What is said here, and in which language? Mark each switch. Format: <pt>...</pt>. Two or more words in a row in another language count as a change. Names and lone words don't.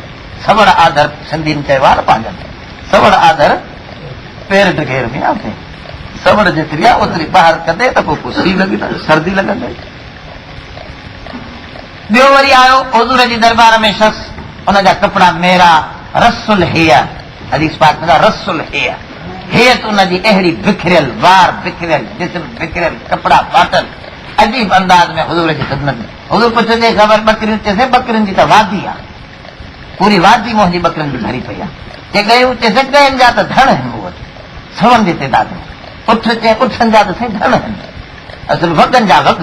<sd>सवड़ आदर सिंधियुनि चयो आहे न पंहिंजनि, सवड़ आदर पेर ढकेर में आहे। सवड़ जेतिरी आहे ओतिरी ॿाहिरि कंदे त पोइ सी लॻंदी, सर्दी लॻंदी। ॿियो वरी आयो हुज़ूर जी दरबार में शख़्स, हुनजा कपिड़ा मेरा रसुल हेया, हदीस पाक में रसुल हेया, हेत उनजी अहिड़ी बिखरियल, वार बिखरियल, जिस्म बिखरियल, कपिड़ा पातल, अजीब अंदाज में हुज़ूर जी ख़िदमत में। हुज़ूर पुछंदे ख़बर बकरियूं, चइसे बकरियुनि जी त वादी आहे, पूरी वादी मुंहिंजी बकरियुनि जी भरी पई आहे। चए चइसे ॻहनि जा त धण आहिनि मूं वटि, सवनि जी तइदाद में, उठनि जा त साईं धण आहिनि, असुल वॻनि जा वॻ।</sd>